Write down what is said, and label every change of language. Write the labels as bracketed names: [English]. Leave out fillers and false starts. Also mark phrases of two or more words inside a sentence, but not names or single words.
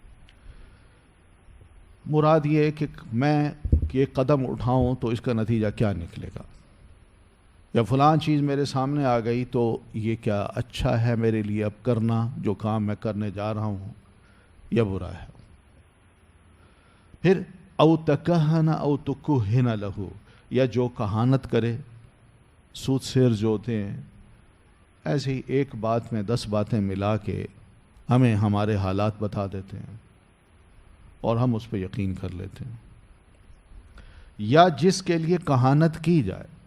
[Urdu] مراد یہ ہے کہ میں یہ قدم اٹھاؤں تو اس کا نتیجہ کیا نکلے گا، یا فلان چیز میرے سامنے آ گئی تو یہ کیا اچھا ہے میرے لیے اب کرنا، جو کام میں کرنے جا رہا ہوں، یا برا ہے. پھر [Arabic] او تکہن او تکہن لہو، [Urdu] یا جو کہانت کرے، سود سیر جو ہوتے ہیں ایسے ہی ایک بات میں 10 باتیں ملا کے ہمیں ہمارے حالات بتا دیتے ہیں اور ہم اس پہ یقین کر لیتے ہیں. یا جس کے لیے کہانت کی جائے.